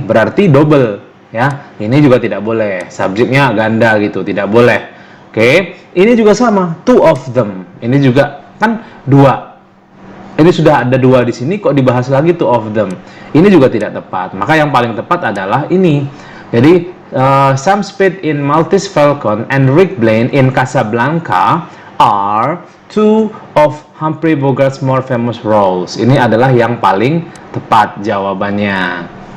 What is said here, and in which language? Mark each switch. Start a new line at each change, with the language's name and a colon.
Indonesian: Berarti double. Ya, ini juga tidak boleh. Subjeknya ganda gitu, tidak boleh. Oke, ini juga sama. Two of them. Ini juga kan dua. Ini sudah ada dua di sini, kok dibahas lagi two of them. Ini juga tidak tepat. Maka yang paling tepat adalah ini.
English: Jadi Sam Spade in Maltese Falcon and Rick Blaine in Casablanca are two of Humphrey Bogart's more famous roles.
Indonesian: Ini adalah yang paling tepat jawabannya.